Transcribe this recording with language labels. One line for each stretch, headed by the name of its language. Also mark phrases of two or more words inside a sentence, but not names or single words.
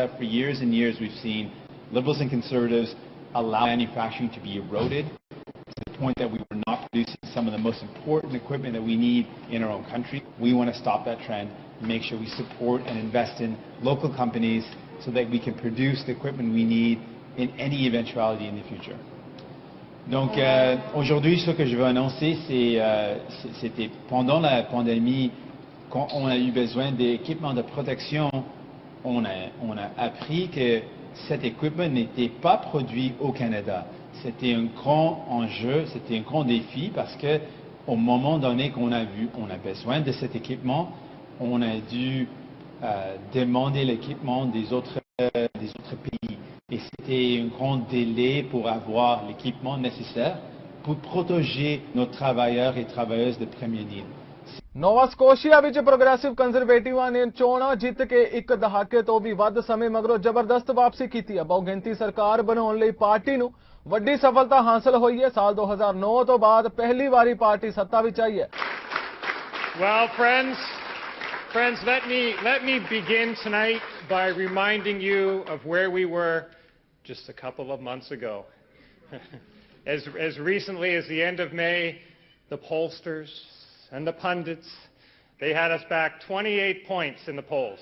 English: For years and years, we've seen Liberals and Conservatives allow manufacturing to be eroded to the point that we were not producing some of the most important equipment that we need in our own country. We want to stop that trend and make sure we support and invest in local companies so that we can produce the equipment we need in any eventuality in the future.
French: Donc aujourd'hui, ce que je veux annoncer, c'était pendant la pandémie, quand on a eu besoin d'équipements de protection, on a appris que cet équipement n'était pas produit au Canada. C'était un grand enjeu, c'était un grand défi parce que au moment donné qu'on a vu, on a besoin de cet équipement, on a dû demander l'équipement des autres des autres pays. Et c'était un grand délai pour avoir l'équipement nécessaire pour protéger nos travailleurs et travailleuses de premier niveau.
Punjabi: ਨੋਵਾ ਸਕੋਸ਼ੀਆ ਵਿੱਚ ਪ੍ਰੋਗਰੈਸਿਵ ਕੰਜ਼ਰਵੇਟਿਵਾਂ ਨੇ ਚੋਣਾਂ ਜਿੱਤ ਕੇ ਇੱਕ ਦਹਾਕੇ ਤੋਂ ਵੀ ਵੱਧ ਸਮੇਂ ਮਗਰੋਂ ਜ਼ਬਰਦਸਤ ਵਾਪਸੀ ਕੀਤੀ ਹੈ। ਬਹੁਗਿਣਤੀ ਸਰਕਾਰ ਬਣਾਉਣ ਲਈ ਪਾਰਟੀ ਨੂੰ ਵੱਡੀ ਸਫਲਤਾ ਹਾਸਲ ਹੋਈ ਹੈ। ਸਾਲ 2009 ਤੋਂ ਬਾਅਦ ਪਹਿਲੀ ਵਾਰੀ ਪਾਰਟੀ ਸੱਤਾ ਵਿੱਚ ਆਈ ਹੈ।
English: Well, friends, let me begin tonight by reminding you of where we were just a couple of months ago. As recently as the end of May, the pollsters and the pundits, they had us back 28 points in the polls.